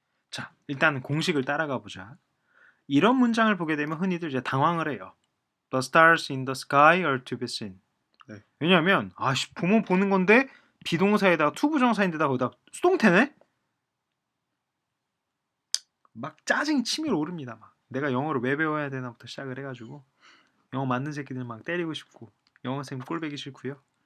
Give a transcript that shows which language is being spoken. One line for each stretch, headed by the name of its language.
Korean: 자, 일단 공식을 따라가 보자. 이런 문장을 보게 되면 흔히들 이제 당황을 해요.
English: The stars in the sky are to be seen.
Korean: 네. 왜냐하면 보면 보는 건데 비동사에다가 투부정사인데다 거기다 수동태네? 막 짜증이 치밀어 오릅니다. 막 내가 영어를 왜 배워야 되나부터 시작을 해가지고 영어 맞는 새끼들 막 때리고 싶고 영어 선생님 꼴배기 싫고요.